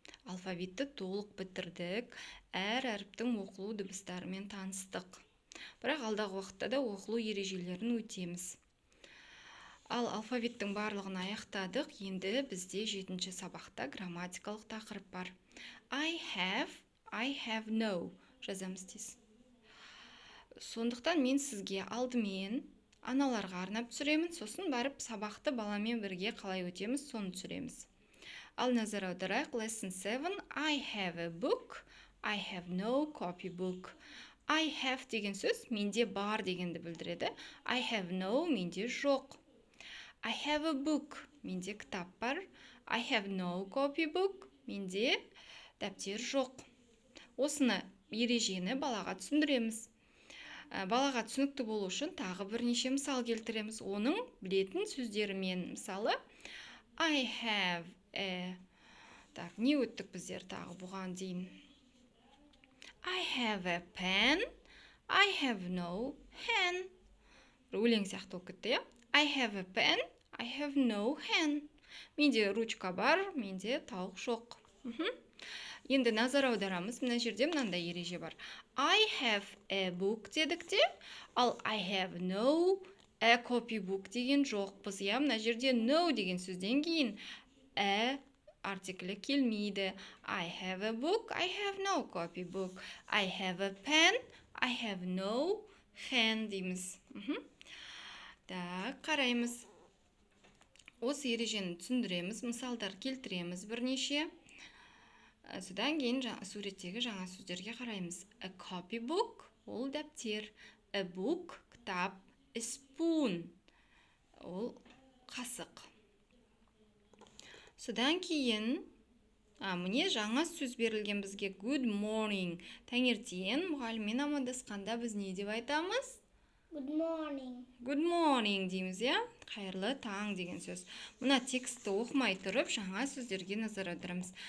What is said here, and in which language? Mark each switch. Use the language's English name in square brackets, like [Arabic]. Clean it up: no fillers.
[Kazakh] Алфавитті толық бітірдік, әр әріптің оқылу дыбыстарымен таныстық. Бірақ алдағы уақытта да оқылу ережелерін өтеміз. Ал алфавиттің барлығын аяқтадық, енді бізде 7-ші сабақта грамматикалық тақырып бар. [English] I have no [Kazakh] жазамыз дейсіз. Сондықтан мен сізге алдымен аналарға арнап түсіремін, сосын барып сабақты баламен бірге қалай өтеміз, соны түсіреміз. Ал назар аударайық, [English] lesson 7. I have a book, I have no copybook. I have [Kazakh] деген сөз менде бар дегенді білдіреді. [English] I have no [Kazakh] менде жоқ. [English] I have a book [Kazakh] менде кітап бар. [English] I have no copybook [Kazakh] менде дәптер жоқ. Осыны ережені балаға түсіндіреміз. Балаға түсінікті болу үшін тағы бірнеше мысал келтіреміз. Оның білетін сөздерімен, мысалы [English] I have a... [Kazakh] Так, не өттік біздер тағы бұған дейін? [English] I have a pen, I have no pen. [Kazakh] Өлең сияқты болып кетті, иә? [English] I have a pen, I have no pen. [Kazakh] Менде ручка бар, менде тауық жоқ. Енді назар аударамыз, мына жерде мынандай ереже бар. [English] I have a book [Kazakh] дедік те, ал [English] I have no a copybook [Kazakh] деген жоқпыз. Мына жерде no деген сөзден кейін a артиклі келмейді. [English] I have a book, I have no copybook. I have a pen, I have no pen [Kazakh] дейміз. Так, қараймыз. Осы ережені түсіндіреміз, мысалдар келтіреміз бірнеше. Содан кейін суреттегі жаңа сөздерге қараймыз. [English] A copybook [Kazakh] ол дәптер, [English] a book [Kazakh] кітап, [English] a spoon [Kazakh] ол қасық. Содан кейін міне жаңа сөз берілген бізге [English] good morning. [Kazakh] Таңертең мұғаліммен амандасқанда біз не деп айтамыз? [English] Good morning. Good morning [Kazakh] дейміз, иә? Қайырлы таң деген сөз. Мына текстті оқымай тұрып, жаңа сөздерге назар аударамыз.